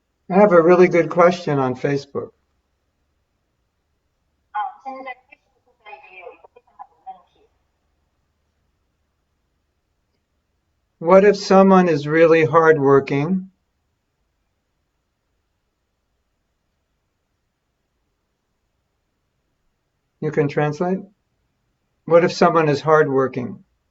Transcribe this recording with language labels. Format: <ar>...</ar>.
<en>I have a really good question on Facebook.</en> <zh>现在在 Facebook 上也有一个非常好的问题。</zh> <en>What if someone is really hardworking? You can translate? What if someone is hardworking?</en>